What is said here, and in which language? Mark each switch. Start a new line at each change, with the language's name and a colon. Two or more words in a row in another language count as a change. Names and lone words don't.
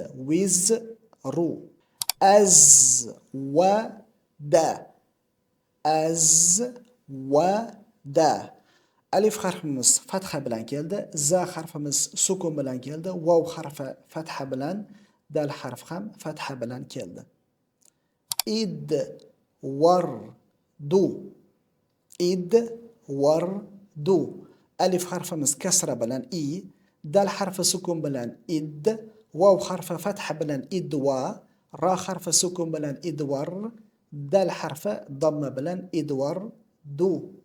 Arabic: Wizru. Az va da, az va da.
Uzbek: Alif harfimiz fatha bilan keldi, za harfimiz sukun bilan keldi, vav harfi fatha bilan, dal harf ham fatha bilan keldi.
Arabic: Id, war, du. Id, war, du.
Uzbek: Alif harfimiz kasra bilan i, dal harfi sukun bilan id, vav harfi fatha bilan idva, ra harfi sukun bilan idvar, dal harfi damma bilan idvar,
Arabic: du.